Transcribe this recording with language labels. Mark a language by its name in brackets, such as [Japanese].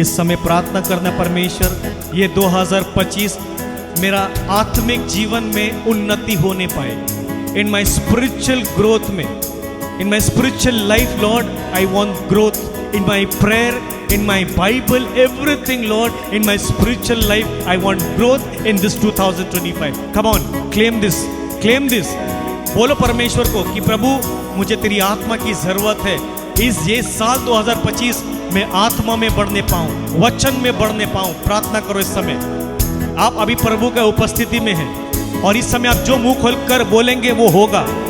[Hindi] इस समय प्रार्थना करना, परमेश्वर ये 2025 मेरा आत्मिक जीवन में उन्नति होने पाए, [English] in my spiritual growth [Hindi] में, [English] In my spiritual life lord I want growth, in my prayer, in my Bible, everything Lord, in my spiritual life I want growth in this 2025. Come on, claim this, claim this. [Hindi] बोलो परमेश्वर को कि प्रभु मुझे तेरी आत्मा की जरूरत है। ये साल 2025 में आत्मा में बढ़ने पाऊं, वचन में बढ़ने पाऊं। प्रार्थना करो इस समय। आप अभी प्रभु के उपस्थिति में हैं और इस समय आप जो मुंह खोलकर बोलेंगे वो होगा।